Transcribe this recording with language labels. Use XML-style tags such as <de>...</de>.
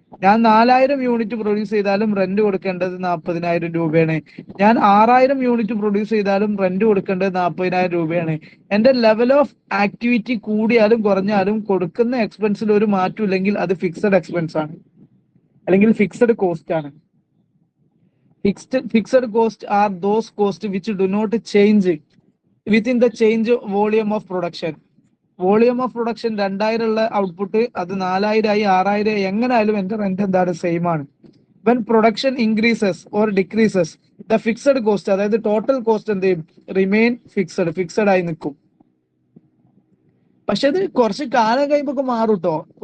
<ml>ഞാൻ 4000 unit produce ചെയ്താലും rent കൊടുക്കേണ്ടത് 40,000 രൂപയാണ്. ഞാൻ 6000 യൂണിറ്റ് പ്രൊഡ്യൂസ് ചെയ്താലും റെന്റ് കൊടുക്കേണ്ടത് 40,000 രൂപയാണ്. എന്റെ ലെവൽ ഓഫ് ആക്ടിവിറ്റി കൂടിയാലും കുറഞ്ഞാലും കൊടുക്കുന്ന എക്സ്പെൻസിൽ ഒരു മാറ്റം ഇല്ലെങ്കിൽ അത് ഫിക്സഡ് എക്സ്പെൻസ് ആണ്, അല്ലെങ്കിൽ ഫിക്സഡ് കോസ്റ്റ് ആണ്.</ml> <en>Fixed costs are those costs which do not change within the change volume of production.</en> <ml>Volume of production 2000 ഉള്ള ഔട്ട്പുട്ട് അത് 4000 ആയി 6000 എങ്ങനെയായാലും എന്റെ റെന്റ് എന്താണ്? സെയിം ആണ്.</ml> <en>when production increases or decreases the fixed cost,</en> <ml>അതായത്</ml> <en>total cost</en> <ml>എന്ത് ചെയ്യും? റിമെയിൻ ഫിക്സഡ് ആയി നിൽക്കും. പക്ഷെ അത് കുറച്ച് കാലം കഴിയുമ്പോൾ മാറും കേട്ടോ.</ml>